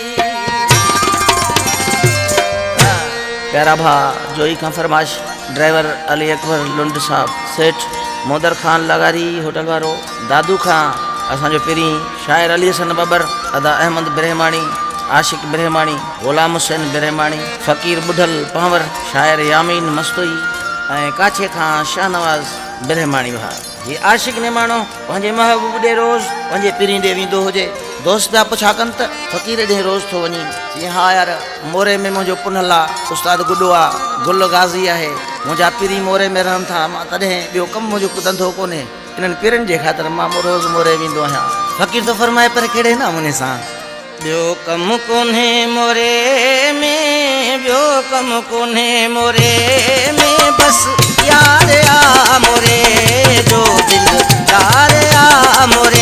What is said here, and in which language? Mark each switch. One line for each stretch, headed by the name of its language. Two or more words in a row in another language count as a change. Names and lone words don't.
Sindhi: प्यारा भा जोई का फरमाश ड्राइवर अली अकबर लुंड साहब सेठ मोदर खान लगारी होटल वारो दादू खां असांजो पहिरीं शायर अली हसन बबर अदा अहमद ब्रह्माणी आशिक ब्रह्माणी गुलाम हुसैन ब्रह्माणी फ़कीर बुढ़ल पंवर शायर यामीन मस्तोई ऐं काछे खां शाहनवाज़ ब्रह्माणी भा ये आशिक ने मानो पंहिंजे महबूब ॾे रोज़ पंहिंजे पीरी ॾे वेंदो हुजे दोस्त जा पुछा कनि त फ़कीर ॾे रोज़ थो वञी जी हाँ यार मोरे में मुंहिंजो पुनल आहे उस्ताद गुॾो आहे गुल गाज़ी आहे मुंहिंजा पीरी मोरे में रहनि था मां तॾहिं ॿियो कमु मुंहिंजो धंधो कोन्हे इन्हनि पीरनि जे ख़ातिर मां रोज़ मोरे वेंदो आहियां। फ़कीर थो फरमाए पर कहिड़े नमूने सां ॿियो कमु कोन्हे मोरे में ॿियो कमु कोन्हे मोरे में बसि यार आ मोरे जो दिलदार आ मोरे